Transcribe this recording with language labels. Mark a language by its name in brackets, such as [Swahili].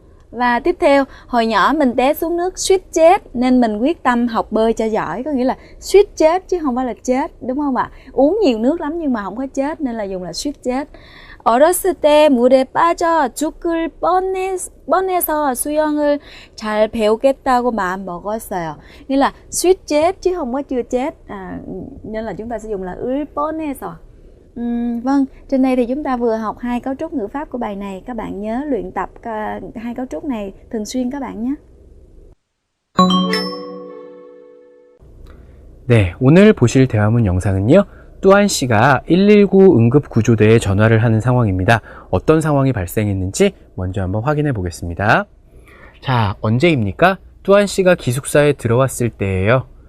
[Vietnamese] Và tiếp theo, hồi nhỏ mình té xuống nước suýt chết nên mình quyết tâm học bơi cho giỏi. Có nghĩa là suýt chết chứ không phải là chết, đúng không ạ? Uống nhiều nước lắm nhưng mà không có chết nên là dùng là suýt chết. [Korean] 어렸을 때 물에 빠져 죽을 뻔해서 수영을 잘 배우겠다고 마음 먹었어요. [Vietnamese] Nghĩa là suýt chết chứ không có chưa chết. Nên là chúng ta sẽ dùng là [Korean] 을 뻔해서. [Vietnamese] Vâng, trên đây thì chúng ta vừa học 2 cấu trúc ngữ pháp của bài này. Các bạn nhớ luyện tập 2 cấu trúc này thường xuyên các bạn nhé. [Korean] 네, 오늘 보실 대화문 영상은요. 뚜안 씨가 119 응급구조대에 전화를 하는 상황입니다. 어떤 상황이 발생했는지 먼저 한번 확인해 보겠습니다. 자, 언제입니까? 뚜안 씨가 기숙사에 들어왔을 때예요.